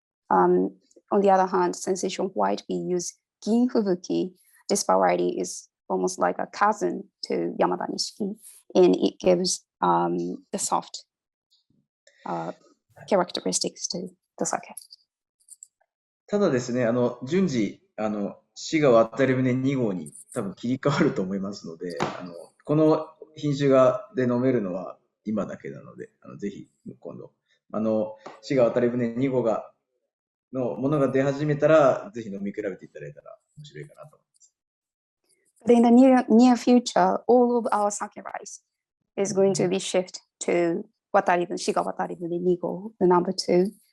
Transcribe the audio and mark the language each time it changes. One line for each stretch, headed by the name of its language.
English: On the other hand, sensation white, we use ginfubuki. This variety is almost like a cousin to Yamada Nishiki, and it gives the soft characteristics to the sake.
Japanese: ただですね、順次、滋賀渡船2号に多分切り替わると思いますので、この品種で飲めるのは今だけなので、ぜひ今度、滋賀渡船2号のものが出始めたら、ぜひ飲み比べていただいたら面白いかなと思います。
English: But in the near future, all of our sake rice is going to be shifted to Wataribune, Shiga Wataribune Nigo, the number 2.